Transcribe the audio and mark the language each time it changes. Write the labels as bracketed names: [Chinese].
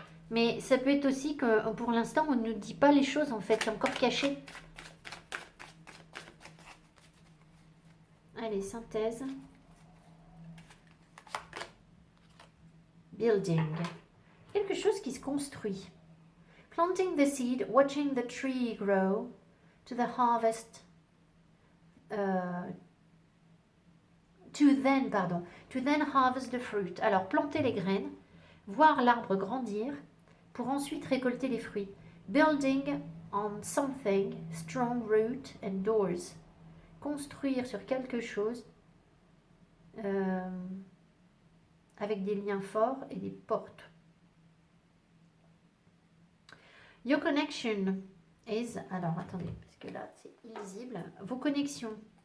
[French] Mais ça peut être aussi que pour l'instant, on ne nous dit pas les choses en fait. C'est encore caché. Allez, synthèse. Building. Quelque chose qui se construit. [English] Planting the seed, watching the tree grow to the harvest. To then harvest the fruit. [French] Alors, planter les graines, voir l'arbre grandir, pour ensuite récolter les fruits. [English] Building on something, strong root and doors. [French] Construire sur quelque chose avec des liens forts et des portes. [English] Your connection is... [French] Alors, attendez, parce que là, c'est illisible. Vos connexions.